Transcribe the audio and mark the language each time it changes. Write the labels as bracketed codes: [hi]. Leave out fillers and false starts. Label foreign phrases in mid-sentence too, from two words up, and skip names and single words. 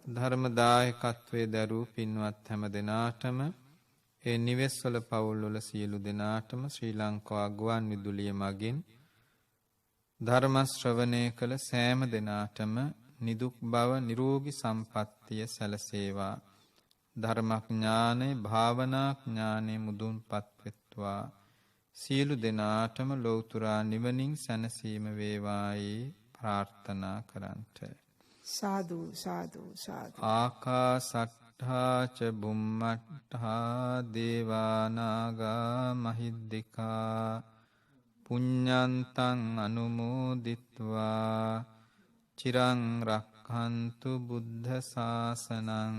[si] ධර්ම දායකත්වයේ දරූ පින්වත් හැම දෙනාටම ඒ නිවෙස්වල පවුල්වල සියලු දෙනාටම ශ්‍රී ලංකා ගුවන් විදුලිය මගින් ධර්ම ශ්‍රවණය කළ සෑම දෙනාටම නිදුක් බව නිරෝගී සම්පන්නිය සැලසේවා. ධර්මඥානෙ භාවනා ඥානෙ මුදුන්පත් වෙත්වා. සියලු දෙනාටම ලෞතුරා නිවනින් සැනසීම වේවායි ප්‍රාර්ථනා කරන්ට. සාදු සාදු සාදු. [pi] ආකාසට්ඨා ච බුම්මට්ඨා දේවා නාග මහිද්దికා පුඤ්ඤන්තං අනුමෝදිත්වා චිරං රක්ඛන්තු බුද්ධ ශාසනං.